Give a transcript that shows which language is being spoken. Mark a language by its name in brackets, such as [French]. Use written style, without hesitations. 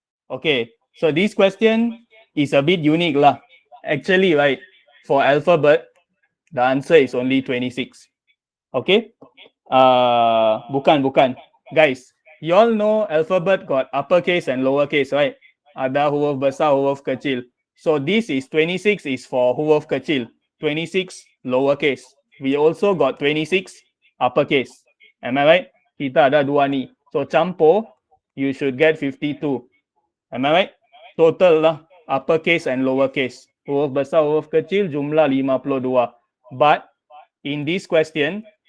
[English] Okay, so this question is a bit unique lah. Actually, right, for alphabet, the answer is only 26. Okay? Bukan. Guys, you all know alphabet got uppercase and lowercase, right? [Malay] Ada huruf besar, huruf kecil. [English] So this is 26 is for [Malay] huruf kecil. [English] 26 lowercase. We also got 26 uppercase. Am I right? [Malay] Kita ada dua ni. [English] So campur, you should get 52. Am I right? Total lah, uppercase and lowercase. [Malay] Huruf besar, huruf kecil, jumlah 52. [English] But in this question,